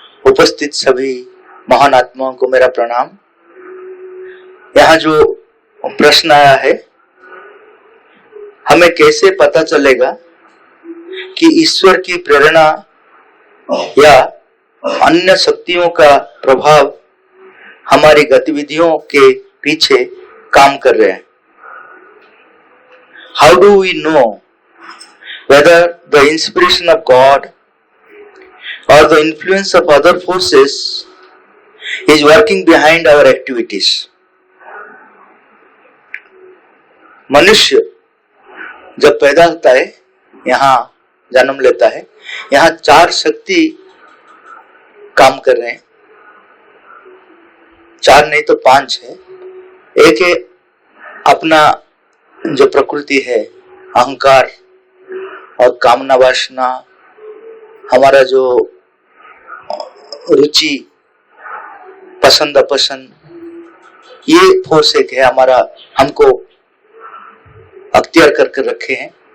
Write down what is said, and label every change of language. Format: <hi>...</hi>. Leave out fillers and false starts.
<hi>उपस्थित सभी महान आत्माओं को मेरा प्रणाम। यहाँ जो प्रश्न आया है, हमें कैसे पता चलेगा कि ईश्वर की प्रेरणा या अन्य शक्तियों का प्रभाव हमारी गतिविधियों के पीछे काम कर रहे हैं?</hi> <en>How do we know whether the inspiration of God or the influence of other forces is working behind our activities?</en> <hi>मनुष्य जब पैदा होता है, यहाँ जन्म लेता है, यहाँ 4 शक्ति काम कर रहे हैं। 4 नहीं तो 5 है। एक है अपना जो प्रकृति है, अहंकार और कामना वासना, हमारा जो रुचि पसंद अपसंद, ये फोर्स एक है हमारा, हमको अख्तियार करके रखे हैं।</hi>